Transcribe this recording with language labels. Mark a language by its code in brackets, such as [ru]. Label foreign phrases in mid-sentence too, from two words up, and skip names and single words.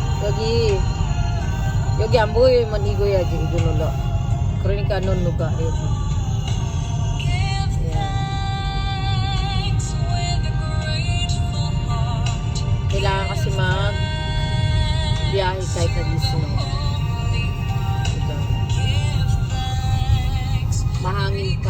[ko] 여기 안 보이면 이거야지 이거 눌러. 그러니까 넌 누가 여기. [tl] Kailangan kasi biyahe kahit nag-snow. Ito. Mahangin pa.